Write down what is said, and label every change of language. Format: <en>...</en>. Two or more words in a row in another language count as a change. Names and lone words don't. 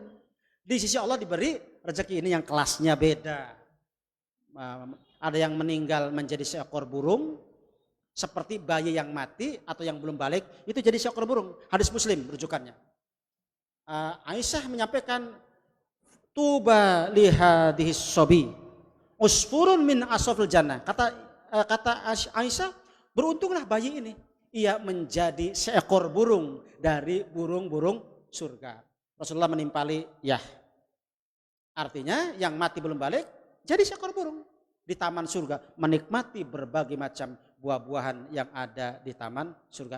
<id>Di sisi Allah diberi rezeki, ini yang kelasnya beda. Ada yang meninggal menjadi seekor burung, seperti bayi yang mati atau yang belum balik itu jadi seekor burung. Hadis Muslim rujukannya. Aisyah menyampaikan,</id> <ar>طوبى لهذا الصبي عصفور من عصافير الجنة.</ar> <id>Kata Aisyah, beruntunglah bayi ini, ia menjadi seekor burung dari burung-burung surga. Rasulullah menimpali ya. Artinya yang mati belum balik jadi seekor burung di taman surga, menikmati berbagai macam buah-buahan yang ada di taman surga.</id>